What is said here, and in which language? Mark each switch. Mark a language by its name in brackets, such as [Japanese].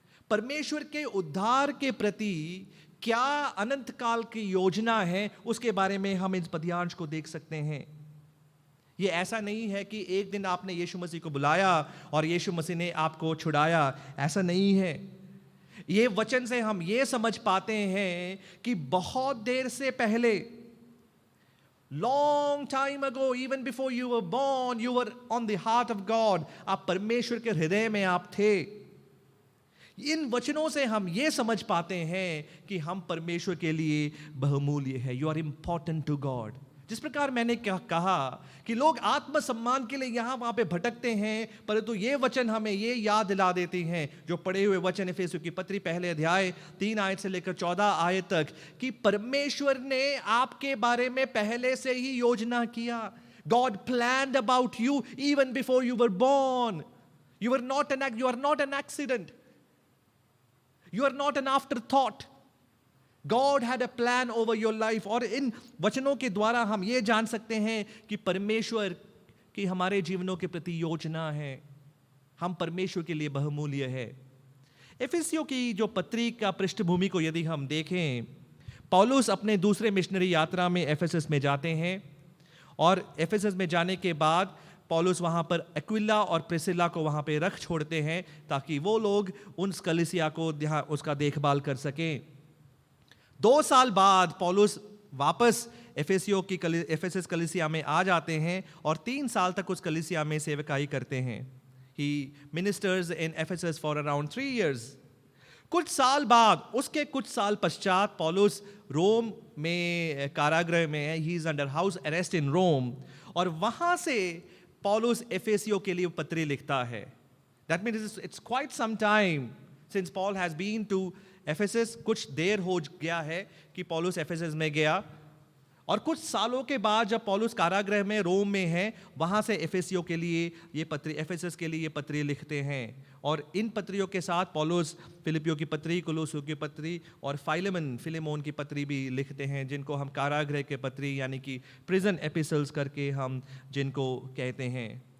[Hindi] परमेश्वर के उद्धार के प्रति क्या अनंत काल की योजना है, उसके बारे में हम इस पद्यांश को देख सकते हैं. ये ऐसा नहीं है कि एक दिन आपने यीशु मसीह को बुलाया और यीशु मसीह ने आपको छुड़ाया, ऐसा नहीं है. ये वचन से हम ये समझ पाते हैं कि बहुत देर से पहले, [English] long time ago, even before you were born, you were on the heart of God. [Hindi] आप परमेश्वर के हृदय में आप थे. इन वचनों से हम ये समझ पाते हैं कि हम परमेश्वर के लिए बहुमूल्य है. [English] You are important to God. [Hindi] जिस प्रकार मैंने कहा कि लोग आत्मसम्मान के लिए यहां वहां पे भटकते हैं, परंतु ये वचन हमें ये याद दिला देते हैं, जो पढ़े हुए वचन एफेसियों की पत्री पहले अध्याय 3 आयत से लेकर 14 आयत तक, कि परमेश्वर ने आपके बारे में पहले से ही योजना किया. [English] God planned about you even before you were born. You are not an accident. You are not an afterthought. God had a plan over your life. [Hindi] और इन वचनों के द्वारा हम ये जान सकते हैं कि परमेश्वर की हमारे जीवनों के प्रति योजना है. हम परमेश्वर के लिए बहुमूल्य है. एफेसियों की जो पत्री का पृष्ठभूमि को यदि हम देखें, पौलुस अपने दूसरे मिशनरी यात्रा में एफेसस में जाते हैं, और एफेसस में जाने के बाद पौलुस वहाँ पर एक्विला और प्रिसिला को वहाँ पे रख छोड़ते हैं, ताकि वो लोग उन कलीसिया को उसका देखभाल कर सकें. 2 साल बाद पौलुस वापस एफेसस कलीसिया में आ जाते हैं और 3 साल तक उस कलीसिया में सेवकाई करते हैं. [English] He ministers in Ephesus for around 3 years. [Hindi] कुछ साल बाद, उसके कुछ साल पश्चात पौलुस रोम में कारागृह में है. [English] He is under house arrest in Rome. [Hindi] और वहाँ से पौलुस एफेसियों के लिए पत्री लिखता है. [English] That means it's quite some time since Paul has been to Ephesus. [Hindi] कुछ देर हो गया है कि पौलुस एफेसस में गया, और कुछ सालों के बाद जब पौलुस कारागृह में रोम में है, वहां से एफेसियों के लिए ये पत्री, एफेसस के लिए ये पत्री लिखते हैं। और इन पत्रियों के साथ पौलुस फिलिपियों की पत्री, कुलुसियों की पत्री और फिलेमोन की पत्री भी लिखते हैं, जिनको हम कारागृह के पत्री यानी कि प्रिजन एपिसल्स करके हम जिनको कहते हैं।